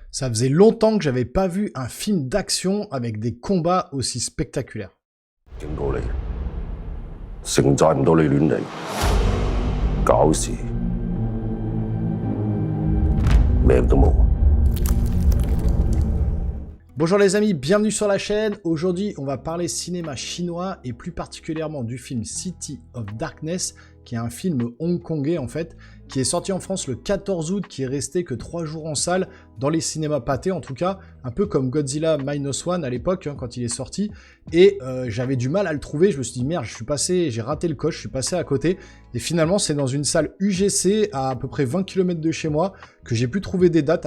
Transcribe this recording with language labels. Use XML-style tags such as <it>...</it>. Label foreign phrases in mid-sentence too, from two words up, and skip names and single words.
<fr>Ça faisait longtemps que j'avais pas vu un film d'action avec des combats aussi spectaculaires.</fr> <yue>警告你，承載唔到你亂嚟，搞事，命都冇。</yue> <fr>Bonjour les amis, bienvenue sur la chaîne. Aujourd'hui, on va parler cinéma chinois et plus particulièrement du film City of Darkness, qui est un film hongkongais en fait, qui est sorti en France le 14 août, qui est resté que 3 jours en salle, dans les cinémas pâtés en tout cas, un peu comme Godzilla Minus One à l'époque, quand il est sorti, et j'avais du mal à le trouver, je me suis dit merde, j'ai raté le coche, je suis passé à côté, et finalement c'est dans une salle UGC à peu près 20 km de chez moi, que j'ai pu trouver des dates.</fr>